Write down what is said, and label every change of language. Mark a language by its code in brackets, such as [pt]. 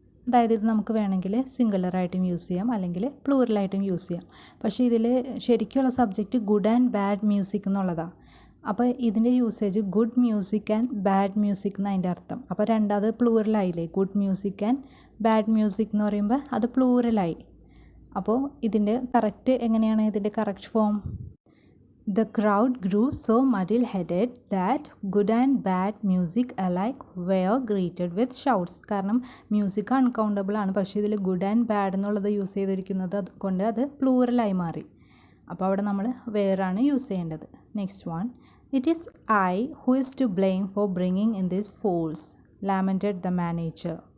[ml] അതായത് ഇത് നമുക്ക് വേണമെങ്കിൽ സിംഗുലറായിട്ടും യൂസ് ചെയ്യാം, അല്ലെങ്കിൽ പ്ലൂറലായിട്ടും യൂസ് ചെയ്യാം. പക്ഷേ ഇതിൽ ശരിക്കുള്ള subject good and bad music എന്നുള്ളതാണ്. അപ്പോൾ ഇതിൻ്റെ usage good music and bad music എന്ന് അതിൻ്റെ അർത്ഥം. അപ്പോൾ രണ്ടാമത് പ്ലൂറലായില്ലേ? Good music and bad music എന്ന് പറയുമ്പോൾ അത് പ്ലൂറലായി. അപ്പോൾ ഇതിൻ്റെ കറക്റ്റ് എങ്ങനെയാണ്? ഇതിൻ്റെ correct form [en] The crowd grew so muddle-headed that good and bad music alike were greeted with shouts. [ml] കാരണം മ്യൂസിക് അൺകൗണ്ടബിൾ ആണ്, പക്ഷേ ഇതിൽ ഗുഡ് ആൻഡ് ബാഡ് എന്നുള്ളത് യൂസ് ചെയ്തിരിക്കുന്നത് കൊണ്ട് അത് പ്ലൂറലായി മാറി. അപ്പോൾ അവിടെ നമ്മൾ വേറാണ് യൂസ് ചെയ്യേണ്ടത്. [en] Next one. It is I who is to blame for bringing in this false lamented the manager.